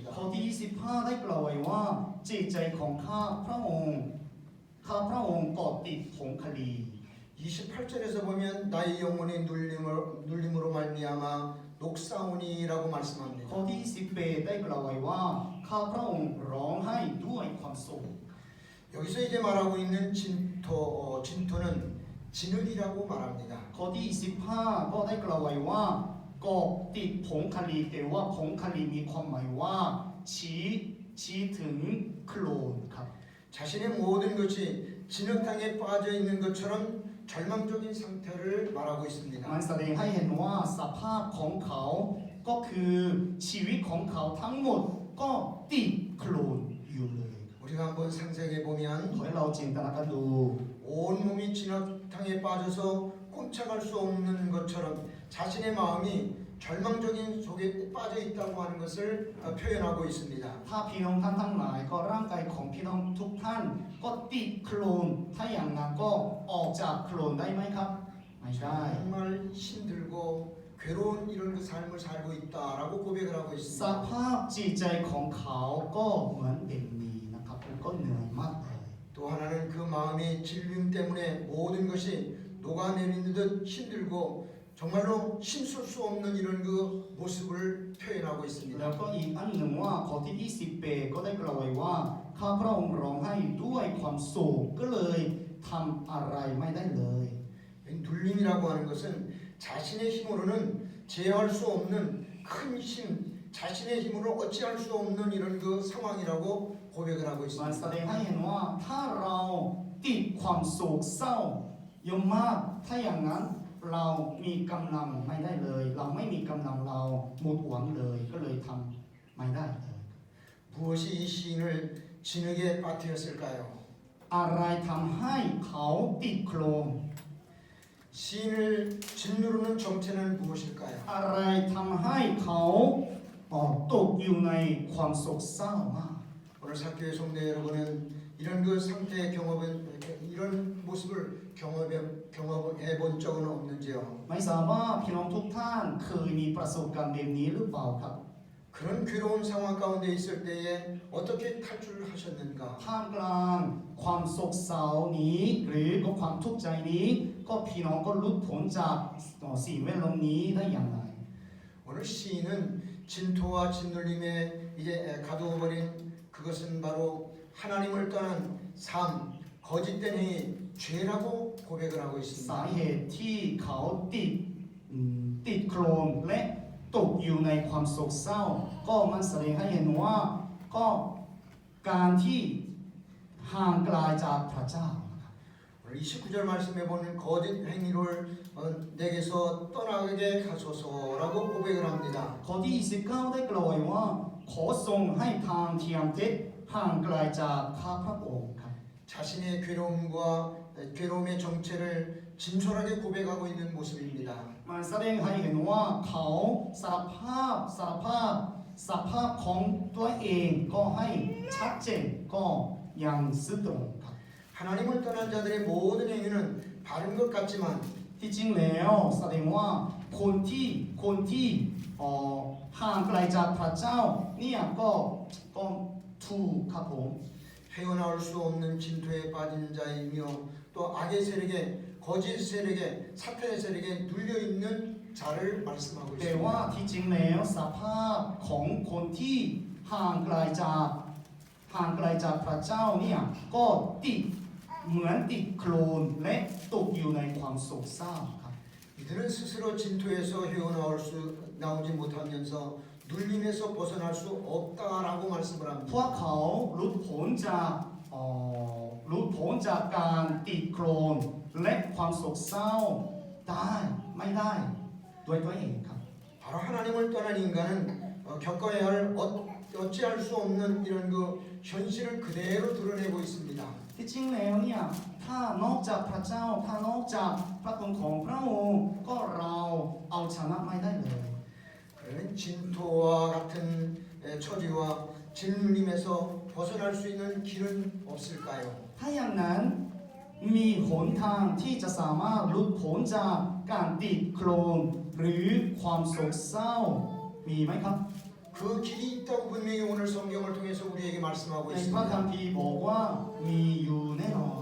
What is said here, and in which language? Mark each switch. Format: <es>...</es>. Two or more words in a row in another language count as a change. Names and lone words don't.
<th>ข้อที่25ได้กล่าวไว้ว่าจิตใจของข้าพระองค์ก็ติดผงคดี</th> <ko>28절에서 보면 나의 영혼이 눌림으로 말미암아 녹사오니라고</ko> <th>ข้อ</th> <ko>말씀합니다.</ko> <th>ที่18ได้กล่าวไว้ว่าข้าพระองค์ร้องไห้ด้วยความโศก</th> <ko>여기서 이제 말하고 있는 진토는 진흙이라고 말합니다.</ko> <th>ข้อที่15ก็ได้กล่าวไว้ว่าก็ติดผงคดีแต่ว่าผงคดีมีความหมายว่าชี้ถึงโคลนครับ</th> <ko>자신의 모든 것이 진흙탕에 빠져 있는 것처럼 절망적인 상태를 말하고</ko> <th>มั</th> <ko>있습니다.</ko> <th>นแสดงให้เห็นว่าสภาพของเขาก็คือชีวิตของเขาทั้งหมดก็ติดโคลนอยู่เลย</th> <ko>우리가 한번 상상해</ko> <th>ขอ</th> <ko>보면</ko> <th>ให้เราจินตนาการดู</th> <ko>온몸이 진흙탕에 빠져서 꼼짝할 수 없는 것처럼 자신의 마음이 절망적인 속에 빠져 있다고 하는 것을 표현하고 있습니다.</ko> <th>ถ้าพี่น้องท่านทั้งหลายก็ร่างกายของพี่น้องทุกท่านก็ติดโคลนถ้าอย่างนั้นก็ออกจากโคลนได้ไหมครับไม่ได้</th> <ko>정말 힘들고 괴로운 이런 그 삶을 살고 있다라고 고백을 하고</ko> <th>ส</th> <ko>있습니다.</ko> <th>ภาพจิตใจของเขาก็เหมือนเป็นนี้นะครับก็เหนื่อยมากเลย</th> <ko>또 하나는 그 마음의 질병 때문에 모든 것이 녹아내리는 듯 힘들고 정말로 힘쓸 수 없는 이런 그 모습을 표현하고</ko> <th>แล้ว</th> <ko>있습니다.</ko> <th>ก็อีกอันหนึ่งว่าข้อที่28ก็ได้กล่าวไว้ว่าข้าพระองค์ร้องไห้ด้วยความโศกก็เลยทำอะไรไม่ได้เลย</th> <ko>눌림이라고 하는 것은 자신의 힘으로는 제어할 수 없는 큰 힘, 자신의 힘으로 어찌할 수 없는 이런 그 상황이라고 고백을 하고</ko> <th>มัน</th> <ko>있습니다.</ko> <th>แสดงให้เห็นว่าถ้าเราติดความโศกเศร้าเยอะมากถ้าอย่างนั้นเรามีกำลังไม่ได้เลย เราไม่มีกำลังเราหมดหวังเลยก็เลยทำไม่ได้เลย</th> <ko>무엇이 이 시인을 진흙에 빠뜨렸을까요?</ko> <th>อะไรทำให้เขาติดโคลน</th> <ko>시인을 짓누르는 정체는 무엇일까요?</ko> <th>อะไรทำให้เขาตกอยู่ในความโศกเศร้ามาก</th> <ko>오늘 사교의 성도 여러분은 이런 그 상태의 이런 모습을 경험해 본 적은 없는지요?</ko> <th>ไม่ทราบว่าพี่น้องทุกท่านเคยมีประสบการณ์แบบนี้หรือเปล่าครับ</th> <ko>그런 괴로운 상황 가운데 있을 때에 어떻게 탈출을 하셨는가?</ko> <th>ท่ามกลางความโศกเศร้านี้หรือก็ความทุกข์ใจนี้ ก็พี่น้องก็หลุดพ้นจากสิ่งแวดล้อมนี้ได้อย่างไร</th> <ko>오늘 시인은 진토와 진눌림에 이제 가두어버린 그것은 바로 하나님을 떠난 삶, 거짓된 행위, 죄라고 고백을 하고</ko> <th>สา</th> <ko>있습니다.</ko> <th>เหตุที่เขาติดโคลนและตกอยู่ในความโศกเศร้า ก็มันแสดงให้เห็นว่าก็การที่ห่างไกลจากพระเจ้า</th> <ko>오늘 29절 말씀해 보는 거짓 행위를 내게서 떠나게 하소서라고 고백을 합니다.</ko> <th>ข้อที่29ได้กล่าวไว้ว่าขอทรงให้ทางเทียมเท็จห่างไกลจากข้าพระองค์ครับ</th> <ko>자신의 괴로움의 정체를 진솔하게 고백하고 있는 모습입니다.</ko> <th>มันแสดงให้เห็นว่าเขาสารภาพสภาพของตัวเองก็ให้ชัดเจนก็ยังซื่อตรงครับ</th> <ko>하나님을 떠난 자들의 모든 행위는 바른 것 같지만</ko> <th>ที่จริงแล้วแสดงว่าคนที่ห่างไกลจากพระเจ้าเนี่ยก็ถูกครับผม</th> <ko>헤어나올 수 없는 진토에 빠진 자이며 또 악의 세력에 거짓 세력에 사탄의 세력에 눌려 있는 자를 말씀하고</ko> <th>แต่ว่า</th> <ko>있습니다.</ko> <th>ที่จริงแล้วสภาพของคนที่ห่างไกลจากพระเจ้าเนี่ยก็ติดเหมือนติดโคลนและตกอยู่ในความโศกเศร้าครับ</th> <ko>이들은 스스로 진토에서 나오지 못하면서 눌림에서 벗어날 수 없다라고 말씀을</ko> <th>พว</th> <ko>합니다.</ko> <th>กเขาหลุดพ้นจากการติดโคลนและความโศกเศร้าได้ไม่ได้ด้วยตัวเองครับ</th> <ko>바로 하나님을 떠난 인간은 겪어야 할 어찌할 수 없는 이런 그 현실을 그대로 드러내고 있습니다.</ko> <th>ที่จริงแล้วเนี่ยถ้านอกจากพระเจ้าถ้านอกจากพระคุณของพระองค์ก็เราเอาชนะไม่ได้เลย</th> <ko>그러면 진토와 같은 처지와 진림에서 벗어날 수 있는 길은 없을까요?</ko> <th>ถ้าอย่างนั้นมีหนทางที่จะสามารถหลุดพ้นจากการติดโคลนหรือความโศกเศร้ามีไหมครับ</th> <ko>그 길이 있다고 분명히 오늘 성경을 통해서 우리에게 말씀하고</ko> <th>ในพระคัม</th> <ko>있습니다.</ko> <th>ภีร์บอกว่ามีอยู่แน่นอน</th>